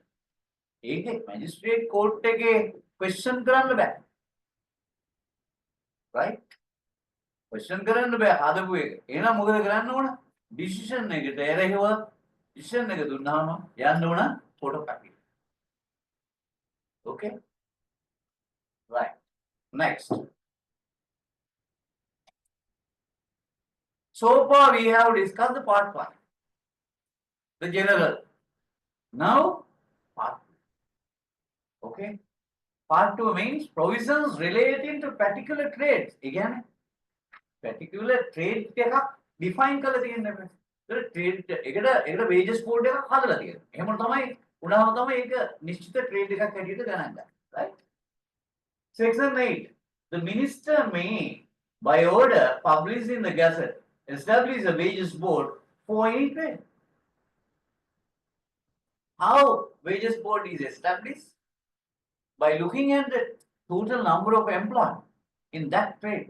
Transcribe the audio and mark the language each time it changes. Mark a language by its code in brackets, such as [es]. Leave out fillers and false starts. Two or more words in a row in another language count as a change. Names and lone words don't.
[si] ඒකේ magistrate court එකේ question කරන්න බෑ. Right? Question කරන්න බෑ හදපු එක. එහෙනම් මොකද කරන්න ඕන? Decision එකට එරෙහිව decision එක දුන්නාම යන්න ඕන [en] photo package. Okay? Right. Next. So far we have discussed the part 1, the general. Now, part 2. Okay? Part 2 means provisions relating to particular trades. Again, particular trade [si] එකක් define කරලා තියෙනවා. ඒක trade එකට [en] wages code [si] එකක් හදලා තියෙනවා. එහෙම තමයි උනාම තමයි ඒක නිශ්චිත trade එකක් හැටියට ගණන් ගන්න. [en] Right? Section 8. The minister may, by order published in the Gazette, establish a wages board for any trade. How wages board is established? By looking at the total number of employees in that trade.